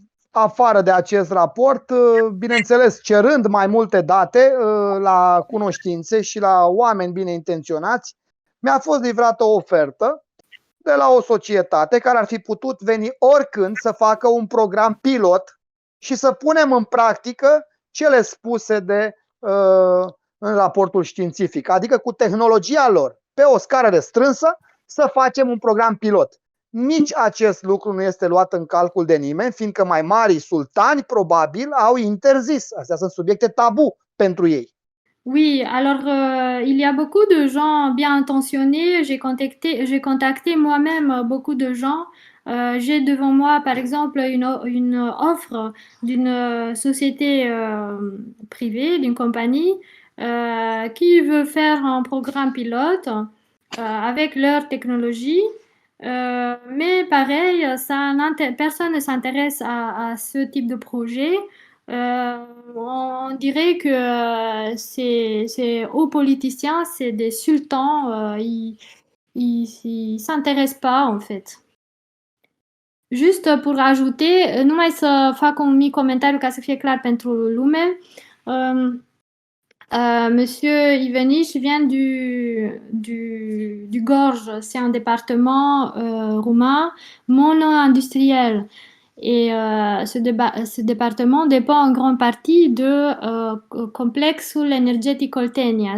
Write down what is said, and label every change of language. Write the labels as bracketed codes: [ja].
[ro] afară de acest raport, bineînțeles cerând mai multe date la cunoștințe și la oameni bine intenționați, mi-a fost livrată o ofertă de la o societate care ar fi putut veni oricând să facă un program pilot și să punem în practică cele spuse în raportul științific, adică cu tehnologia lor, pe o scară restrânsă, să facem un program pilot. Nici acest lucru nu este luat în calcul de nimeni, fiindcă mai marii sultani probabil au interzis. Astea sunt subiecte tabu pentru ei. [fr] Oui, alors il y a beaucoup de gens bien intentionnés. J'ai contacté moi-même beaucoup de gens. J'ai devant moi, par exemple, une offre d'une société privée, d'une compagnie, qui veut faire un programme pilote avec leur technologie. Mais pareil, personne ne s'intéresse à ce type de projet. On dirait que c'est aux politiciens, c'est des sultans, ils s'intéressent pas en fait. Juste pour ajouter, [ro] numai să fac un mic comentariu ca să fie clar pentru lume. [fr] Monsieur Iveniș vient du Gorj, c'est un département roumain mono-industriel. Et ce département dépend en grande partie de Complexul Energetic Oltenia.